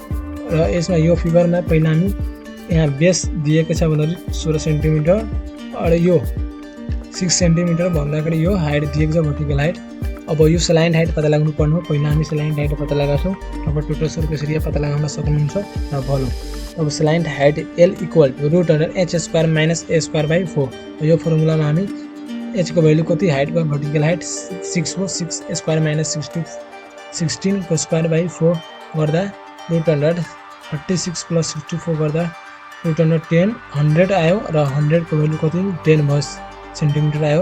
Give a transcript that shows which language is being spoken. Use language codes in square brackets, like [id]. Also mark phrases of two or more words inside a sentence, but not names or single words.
[ne] र यसमा यो फिगरमा पहिला हामी यहाँ बेस दिएको छ भन्दाखेरि 16 सेन्टिमिटर र यो 6 सेन्टिमिटर भन्दाखेरि यो हाइट दिएको छ [en] vertical height. [ne] अब यो [en] slant height [ne] पत्ता लगाउनु पर्ने हो। पहिला हामी [en] slant height [ne] पत्ता लगाउँछौँ अब [en] total surface area [ne] पत्ता लगाउन सक्नुहुन्छ र भोल्युम। अब [en] slant height l equal to root under h square minus a square by 4 [ne] यो फर्मुलामा हामी एच को भ्यालु कति हाइट को [en] vertical height [ne] 6 हो 6 [en] square minus [ne] 16 को [en] square by 4 [ne] गर्दा [en] root under 36 plus 64 [ne] गर्दा [en] root under [ne] 10 100 आयो र 100 को भ्यालु कति 10 सेन्टिमिटर आयो।